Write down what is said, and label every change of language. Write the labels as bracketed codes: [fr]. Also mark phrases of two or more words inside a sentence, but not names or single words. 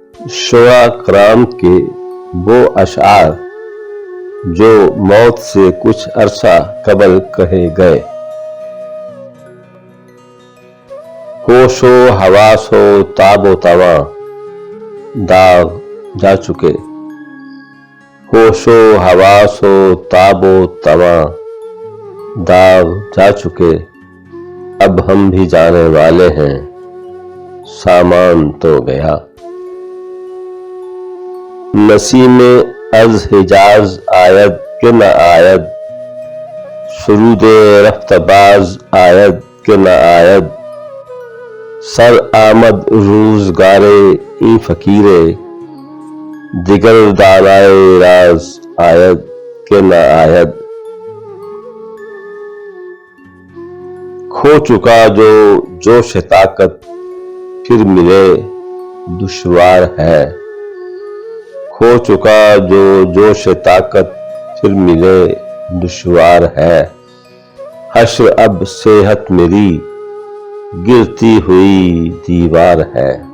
[ur] شعراء کرام کے وہ اشعار جو موت سے کچھ عرصہ قبل کہے گئے۔ ہوش و حواس و تاب و تواں داغ جا چکے، ہوش و حواس و تاب و تواں داغ جا چکے، اب ہم بھی جانے والے ہیں، سامان تو گیا۔ [fa] نسیم از حجاز آید کہ نہ آید، سرود رفت باز آید کہ نہ آید، سر آمد روزگار این فقیرے، دیگر دانائے راز آید کہ نہ آید۔ [ur] کھو چکا جو جوش طاقت پھر ملے دشوار ہے، کھو چکا جو جوش طاقت پھر ملے دشوار ہے، حشر اب صحت میری گرتی ہوئی دیوار ہے۔